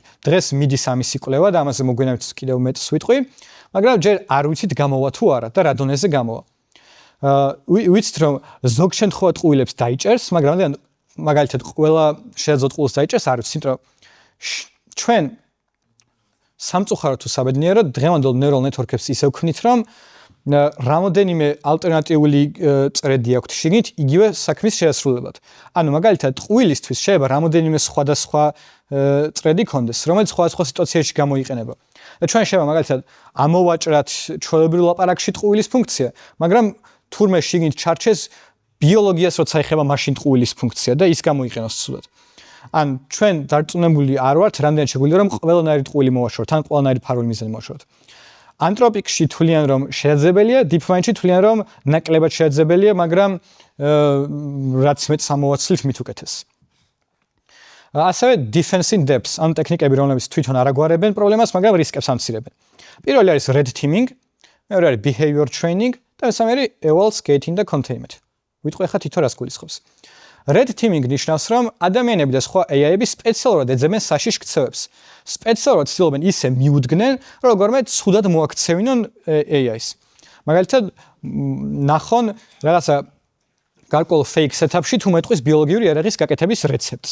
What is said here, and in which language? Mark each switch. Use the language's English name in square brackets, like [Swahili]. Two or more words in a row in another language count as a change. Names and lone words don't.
[Georgian] დღეს მიდის ამისი კვლევა და ამაზე მოგვიანებით კიდევ მეტს ვიტყვი, მაგრამ ჯერ არ ვიცით გამოვა თუ არა და რა დონეზე გამოვა. ვიცით რომ ზოგ შემთხვევაში ტყუილებს დაიჭერს, მაგრამ მაგალითად ყველა შეეძლოთ ტყუილს დაიჭერს, არ ვიცით, რომ ჩვენ სამწუხაროდ თუ საბედნიეროდ დღევანდელ [English] neural network- [Georgian] ებს ისე ვქნით, რომ რამოდენიმე ალტერნატიული წრედი აქვთ შიგნით იგივე საქმის შეასრულებლად. ანუ მაგალითად ტყუილისთვის შეიძლება რამოდენიმე სხვადასხვა წრედი ქონდეს, რომელიც სხვადასხვა სიტუაციაში გამოიყენება. და ჩვენ შეიძლება მაგალითად ამოვაჭრათ ჩვეულებრივ ლაპარაკში ტყუილის ფუნქცია, მაგრამ თურმე შიგნით ჩარჩეს ბიოლოგიას როცა ეხება მაშინ ტყუილის ფუნქცია და ის გამოიყენოს ცუდად. ან ჩვენ დარწმუნებული არ ვართ, რამდენად შეგვიძლია რომ ყველანაირი ტყუილი მოვაშოროთ, ან ყველანაირი ფარული მიზანი მოვაშოროთ. ანთროპიკში თვლიან რომ შეძლებელია, DeepMind-ში თვლიან რომ ნაკლებად შეძლებელია, მაგრამ რაც მეც ამოვაცლით მით უკეთეს. [English] ასევე defense in depth, [Georgian] ან ტექნიკები, რომლებიც თვითონ არ აგვარებენ პრობლემას, მაგრამ რისკებს ამცირებენ. პირველი არის [English] red teaming, [Georgian] მეორე არის [English] behavior training [Georgian] და მესამე არის [English] eval scaling [Georgian] და containment. ვიტყვი ახლა თითო რას გულისხმობს. [English] Red teaming [Georgian] ნიშნავს, რომ ადამიანები და სხვა AI-ები სპეციალურად ეძებენ საშიშ ქცევებს. სპეციალურად ცდილობენ ისე მიუდგნენ, რომ როგორმე ცუდად მოაქცევინონ AI-ს. მაგალითად, ნახონ რაღაცა გარკვეულ [English] fake setup- [Georgian] ში თუ მეტყვის ბიოლოგიური იარაღის გაკეთების რეცეპტს.